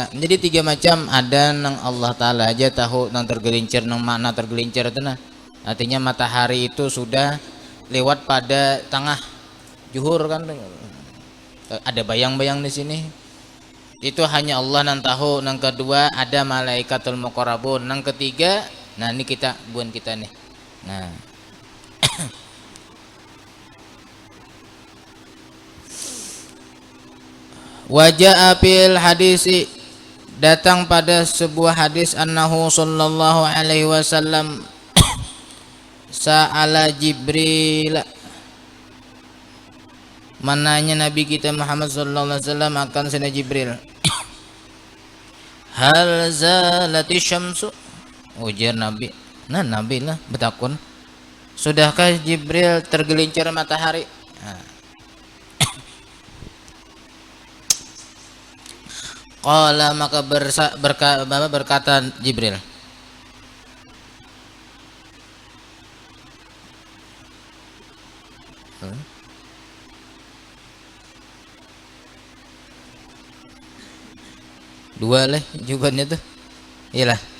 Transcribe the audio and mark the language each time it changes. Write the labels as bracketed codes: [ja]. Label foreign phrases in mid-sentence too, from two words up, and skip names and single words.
[bjn] Jadi tiga macam, ada nang Allah Ta'ala aja tahu nang tergelincir, nang makna tergelincir itu nah artinya matahari itu sudah lewat pada tengah juhur kan, ada bayang-bayang di sini, itu hanya Allah nang tahu. Nang kedua ada [ar] الملائكة المقربون, [bjn] nang ketiga nah ini kita buan kita nih. [ar] Nah وجاء في الحديث, [id] datang pada sebuah hadis, [ar] أنه صلى الله عليه وسلم سأل جبريل, [bjn] mananya Nabi kita Muhammad [ar] صلى الله عليه وسلم [bjn] akan sana Jibril, [ar] هل زالت الشمس, [bjn] ujar Nabi. Nah Nabi lah bertakun, sudahkah Jibril tergelincir matahari? Nah. Qala, maka berkata Jibril, dua lah jawabannya tuh, iyalah.